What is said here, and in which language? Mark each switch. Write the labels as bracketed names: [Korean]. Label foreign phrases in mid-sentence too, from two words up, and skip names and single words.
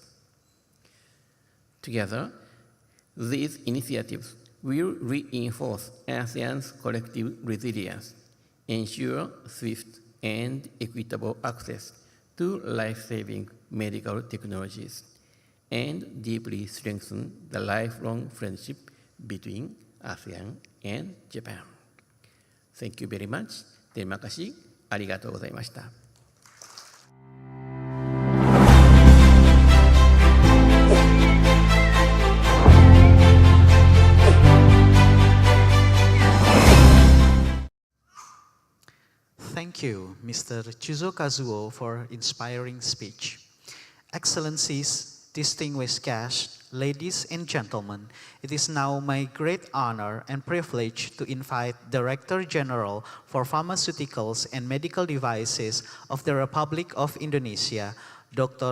[English] Together, these initiatives will reinforce ASEAN's collective resilience, ensure swift and equitable access to life-saving medical technologies, and deeply strengthen the lifelong friendship between ASEAN and Japan. Thank you very much. [Indonesian] Terima kasih. [Japanese] ありがとうございました. [English] Thank you, Mr. Chuzo Kazuo, for inspiring speech. Excellencies, distinguished guests, ladies and gentlemen, it is now my great honor and privilege to invite Director General for Pharmaceuticals and Medical Devices of the Republic of Indonesia, Dr.